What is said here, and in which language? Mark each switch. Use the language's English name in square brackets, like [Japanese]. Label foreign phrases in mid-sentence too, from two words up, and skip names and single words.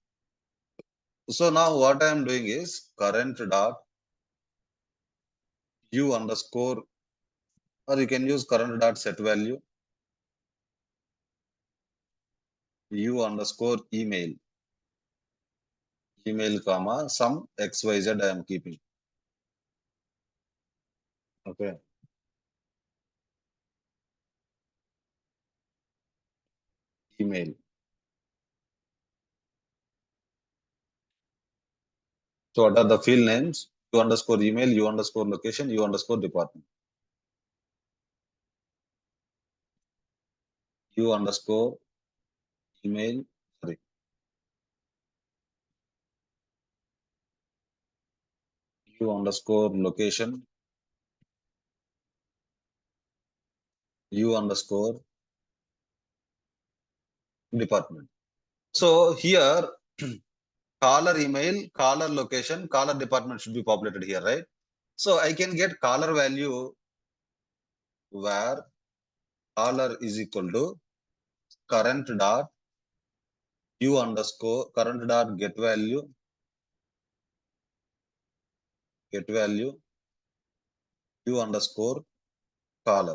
[English] So now what I am doing is current dot u underscore, or you can use current dot set value u underscore email comma some xyz I am keeping. Okay. Email. So what are the field names? U underscore email, u underscore location, u underscore department. U underscore email, sorry. U underscore location, U underscore department. So here caller email, caller location, caller department should be populated here, right? So I can get caller value where caller is equal to current dot U underscore current dot get value U underscore caller.